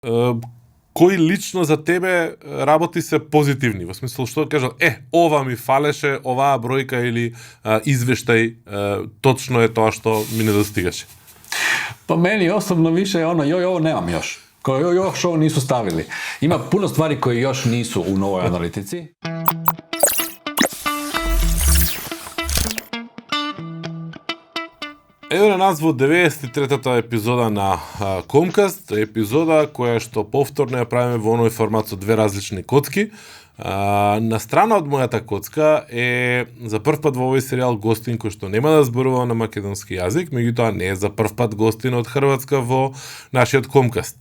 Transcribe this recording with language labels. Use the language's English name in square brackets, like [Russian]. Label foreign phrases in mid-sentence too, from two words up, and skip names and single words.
[Macedonian] кои лично за тебе работи се позитивни? Во смисла, што кажал, ова ми фалеше, оваа бројка или извештај, точно е тоа што ми недостигаше. [Croatian] Pa meni osobno više je ono, ovo nemam još. Još ovo nisu stavili. Ima puno stvari koje još nisu u novoj analitici. [Macedonian] Ево на нас во 93-та епизода на Комкаст, епизода која што повторно ја правиме во оној формат со две различни коцки. На страна од мојата коцка е за прв пат во овој серијал гостин кој што нема да зборува на македонски јазик, меѓутоа не е за прв пат гостин од Хрватска во нашиот Комкаст.